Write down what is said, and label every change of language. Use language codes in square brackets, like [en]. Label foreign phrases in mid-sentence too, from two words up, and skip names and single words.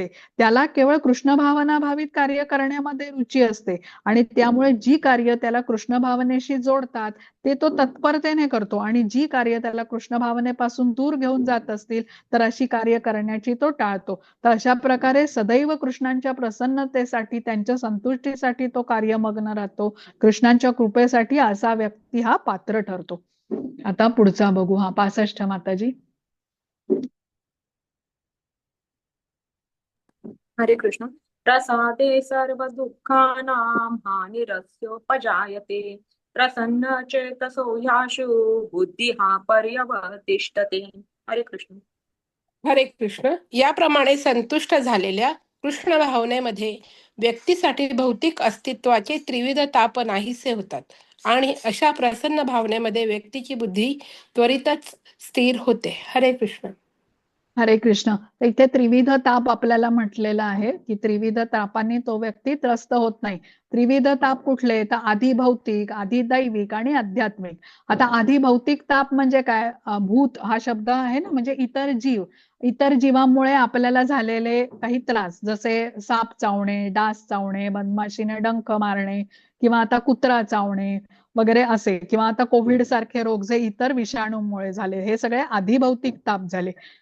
[mr] त्याला केवळ कृष्ण भावना भावित कार्य करण्यामध्ये रुची असते आणि त्यामुळे जी कार्य त्याला कृष्ण भावनेशी जोडतात ते तो तत्परतेने करतो आणि जी कार्य त्याला कृष्ण भावनेपासून दूर घेऊन जात असतील तर अशी कार्य करण्याची तो टाळतो. तर अशा प्रकारे सदैव कृष्णांच्या प्रसन्नतेसाठी, त्यांच्या संतुष्टीसाठी तो कार्यमग्न राहतो. कृष्णांच्या कृपेसाठी असा व्यक्ती हा पात्र ठरतो. आता पुढचा बघू. हा 65 माताजी. हरे कृष्ण. [sa] प्रसादे सर्व दुःखानां हानिरस्योपजायते प्रसन्न चेतसो ह्याशु बुद्धिः पर्यवतिष्ठते. [mr] हरे कृष्ण. हरे कृष्ण. याप्रमाणे संतुष्ट झालेल्या कृष्ण भावनेमध्ये व्यक्तीसाठी भौतिक अस्तित्वाचे त्रिविध ताप नाहीसे होतात आणि अशा प्रसन्न भावनेमध्ये व्यक्तीची बुद्धी त्वरितच स्थिर होते. हरे कृष्ण. हरे कृष्ण. इथे त्रिविध ताप आपल्याला म्हटलेला आहे की त्रिविध तापाने तो व्यक्ती त्रस्त होत नाही. त्रिविध ताप कुठले, तर आधी भौतिक, आधी दैविक आणि आध्यात्मिक. आता आधी भौतिक ताप म्हणजे काय, भूत हा शब्द आहे ना, म्हणजे इतर जीव. इतर जीवांमुळे आपल्याला झालेले काही त्रास, जसे साप चावणे, डास चावणे, मधमाशीने डंख मारणे किंवा आता कुत्रा चावणे वगैरे असे, किंवा आता कोविड सारखे रोग जे इतर विषाणूंमुळे झाले, हे सगळे आधी भौतिक ताप झाले.